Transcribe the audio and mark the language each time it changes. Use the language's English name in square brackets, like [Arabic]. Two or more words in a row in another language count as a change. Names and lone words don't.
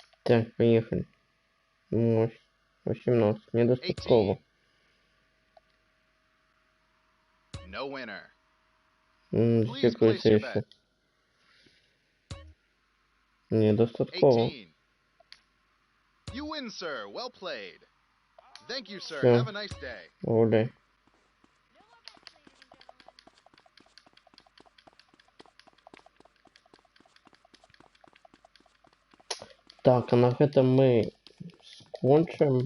[Russian] Так, поехали. [Ukrainian] Ось, 18. Недостатково. [English] No winner. Please [Ukrainian] Дякую, [English] place your [Ukrainian] ще. [English] bet. [Ukrainian] Недостатково. [English] 18. You win, sir. Well played. Thank you, sir. [Russian] Все. Have a nice day. Гуляй. Так, а на этом мы скончим.